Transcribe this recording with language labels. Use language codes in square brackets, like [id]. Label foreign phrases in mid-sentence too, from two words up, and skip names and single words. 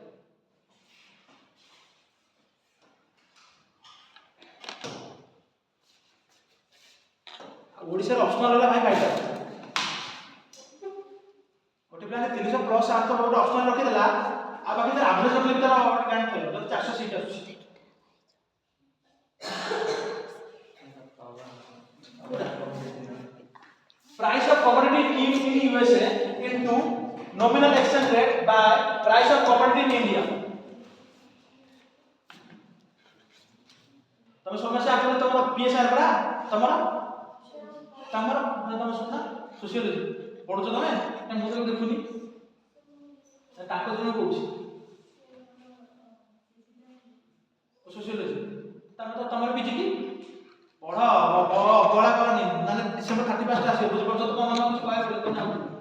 [or] ଓଡ଼ିଶାର ଅପସନାଲ ହେଲା ଭାଇ ଫାଇଦା ଗୋଟେ ପିଲା 300 ପ୍ଲସ୍ ଆର୍ଥ ଗୋଟେ ଅପସନାଲ ରଖିଦେଲା ଆଉ ବାକି ତାର ଆଭରେଜ ରଖିଲେ ତାର ର୍ୟାଙ୍କ ଥିବ ତାର 400 ସିଟ୍ ଆସୁଛି [en] price of commodity in USA into nominal exchange rate by price of commodity in India [or] ତମେ ସମସ୍ୟା ଆଗରେ ତମର PSR ପରା ତମର ତମେ ଶୁଣ ସୋସିଓଲୋଜି ପଢୁଛ ତମେ ନା ମୁଁ ତ ଦେଖୁନି ତାଙ୍କ ଜଣ କହୁଛି ସୋସିଓଲୋଜି ତମର ପିଜି କି ପଢ ଅବହେଳା କରନି ମାନେ December 31 ଆସିବ ବୁଝିପାରୁଛ ତ କ'ଣ କିଛି କହିବାକୁ ପଡ଼ିବ ନା